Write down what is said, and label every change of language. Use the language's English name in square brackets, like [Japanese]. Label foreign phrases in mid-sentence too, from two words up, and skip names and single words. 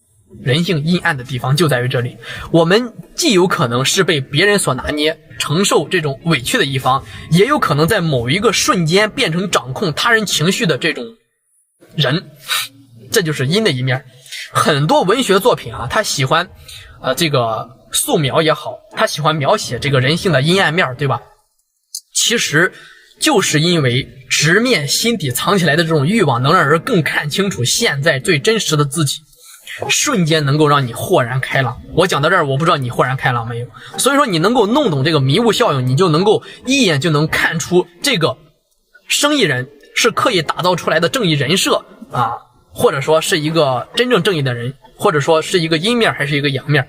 [Chinese] 人性陰暗的地方就在於這裡，我們既有可能是被別人所拿捏，承受這種委屈的一方，也有可能在某一個瞬間變成掌控他人情緒的這種人，這就是陰的一面。很多文學作品啊，他喜歡這個素描也好，他喜歡描寫這個人性的陰暗面，對吧？其實就是因為直面心底藏起來的這種慾望，能讓人更看清楚現在最真實的自己，瞬間能夠讓你豁然開朗。我講到這兒，我不知道你豁然開朗沒有。所以說你能夠弄懂這個迷霧效應，你就能夠一眼就能看出這個生意人是刻意打造出來的正義人設啊，或者說是一個真正正義的人，或者說是一個陰面還是一個陽面。